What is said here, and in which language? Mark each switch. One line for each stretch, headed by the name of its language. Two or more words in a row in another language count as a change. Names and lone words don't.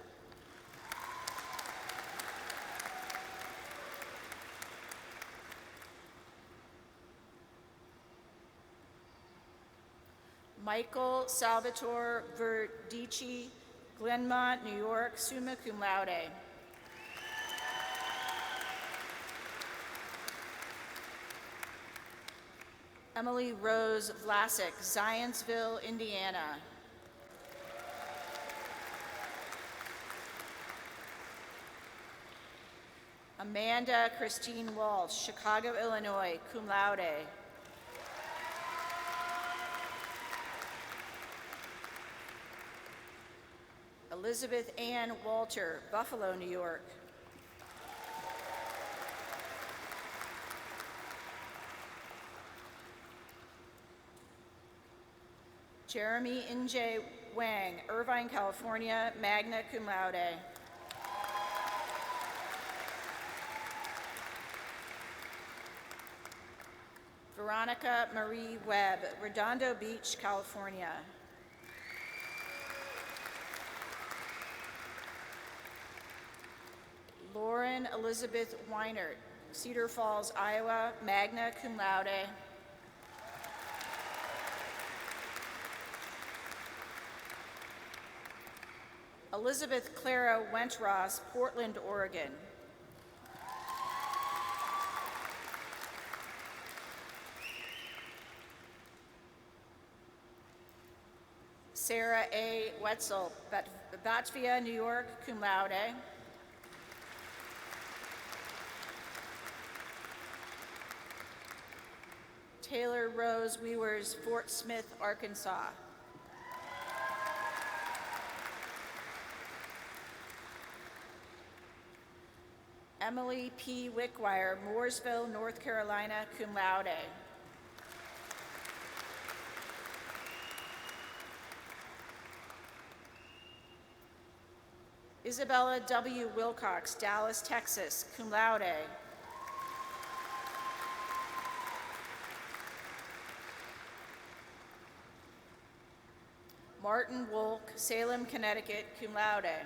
English: Michael Salvatore Verdici, Glenmont, New York,
Latin: summa cum laude.
English: Emily Rose Vlasic, Zionsville, Indiana. Amanda Christine Walsh, Chicago, Illinois,
Latin: cum laude.
English: Elizabeth Ann Walter, Buffalo, New York. Jeremy N.J. Wang, Irvine, California,
Latin: magna cum laude.
English: Veronica Marie Webb, Redondo Beach, California. Lauren Elizabeth Weinert, Cedar Falls, Iowa,
Latin: magna cum laude.
English: Elizabeth Clara Wentross, Portland, Oregon. Sarah A. Wetzel, Batavia, New York,
Latin: cum laude.
English: Taylor Rose Wewers, Fort Smith, Arkansas. Emily P. Wickwire, Mooresville, North Carolina,
Latin: cum laude.
English: Isabella W. Wilcox, Dallas, Texas,
Latin: cum laude.
English: Martin Wolk, Salem, Connecticut,
Latin: cum laude.